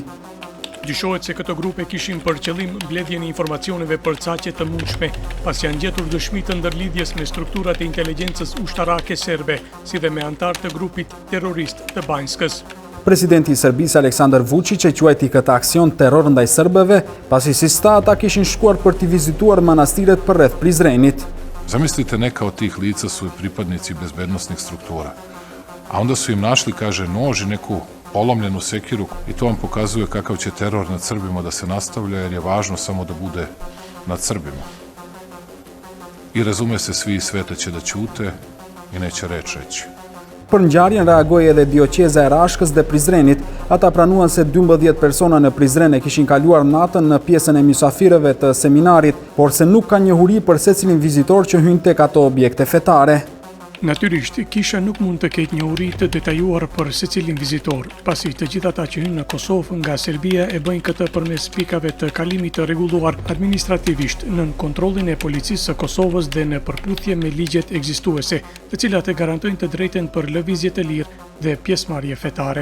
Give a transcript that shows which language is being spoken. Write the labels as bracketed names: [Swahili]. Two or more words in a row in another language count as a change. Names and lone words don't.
[Albanian] Dyshohet se këto grupe kishin për qëllim mbledhjen e informacioneve përcaqe të mundshme, pas janë gjetur dëshmi të ndërlidhjes me strukturat e inteligjencës ushtarake serbe, si dhe me antar të grupit terrorist të Banjskës. Presidenti i Serbisë Aleksandar Vučić e quajti këtë aksion terror ndaj serbëve, pasi si sta ata kishin shkuar për t'i vizituar manastiret përreth Prizrenit. [Serbian] Zamislite, neka od tih lica su i pripadnici bezbednosnih struktura, a onda su im našli, kaže, nož i neku polomljenu sekiru i to vam pokazuje kakav će teror nad Srbima da se nastavlja, jer je važno samo da bude nad Srbima. I razume se, svi iz sveta će da ćute i neće reč reći. [Albanian] Për ngjarjen reagoi edhe Dioqeza e Rashkës dhe Prizrenit. Ata pranuan se 12 persona në Prizren e kishin kaluar natën në pjesën e mysafirëve të seminarit, por se nuk ka njohuri për secilin vizitor që hyn tek ato objekte fetare. Natyrisht, kisha nuk mund të ketë njohuri të detajuar për secilin vizitor, pasi të gjithë ata që hynë në Kosovë nga Serbia e bëjnë këtë përmes pikave të kalimit të rregulluar administrativisht nën kontrollin e policisë së Kosovës dhe në përputhje me ligjet ekzistuese, të cilat e garantojnë të drejten për lëvizje të lirë dhe pjesëmarrje fetare.